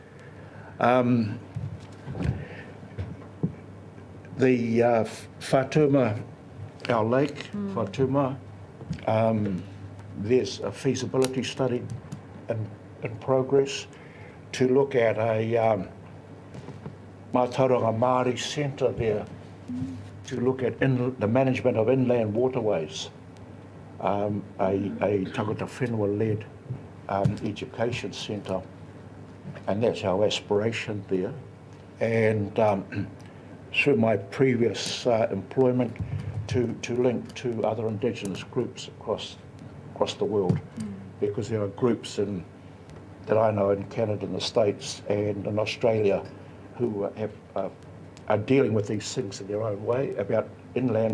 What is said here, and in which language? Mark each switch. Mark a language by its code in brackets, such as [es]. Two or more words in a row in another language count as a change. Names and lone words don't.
[en] The Whatuma, our lake, Whatuma, there's a feasibility study in progress to look at a [mi] Mātauranga Māori [en] centre there to look at the management of inland waterways, a [mi] tangata whenua- [en] led education centre, and that's our aspiration there. And through my previous employment, to link to other Indigenous groups across the world, because there are groups that I know in Canada and the States and in Australia who are dealing with these things in their own way about inland.